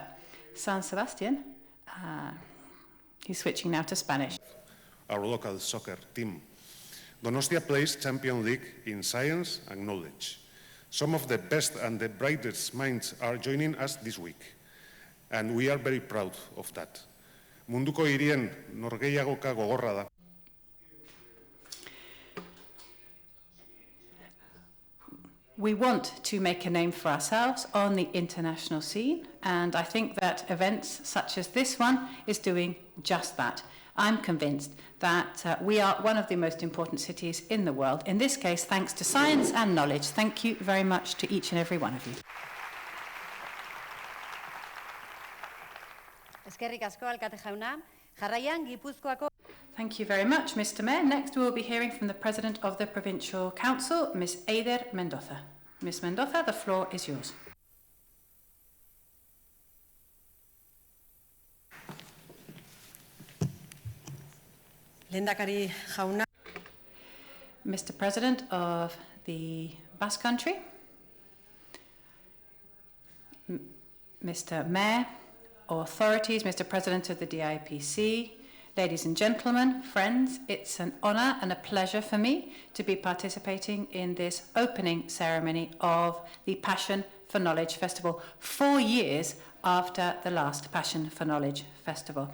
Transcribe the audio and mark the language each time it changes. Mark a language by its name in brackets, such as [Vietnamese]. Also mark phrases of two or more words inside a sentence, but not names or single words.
[English] San Sebastian, he's switching now to Spanish. Our local soccer team. Donostia plays Champions League in science and knowledge. Some of the best and the brightest minds are joining us this week. And we are very proud of that. [Basque] Munduko hirien norgehiagoka gogorra da. [English] We want to make a name for ourselves on the international scene, and I think that events such as this one is doing just that. I'm convinced that we are one of the most important cities in the world, in this case thanks to science and knowledge. Thank you very much to each and every one of you. [Basque] Eskerrik asko, alkate jauna. Jarraian, Gipuzkoako... [English] Thank you very much, Mr. Mayor. Next, we will be hearing from the President of the Provincial Council, Ms. Eider Mendoza. Ms. Mendoza, the floor is yours. [Basque] Lehendakari jauna. [English] Mr. President of the Basque Country, Mr. Mayor, authorities, Mr. President of the DIPC, ladies and gentlemen, friends, it's an honour and a pleasure for me to be participating in this opening ceremony of the Passion for Knowledge Festival, 4 years after the last Passion for Knowledge Festival.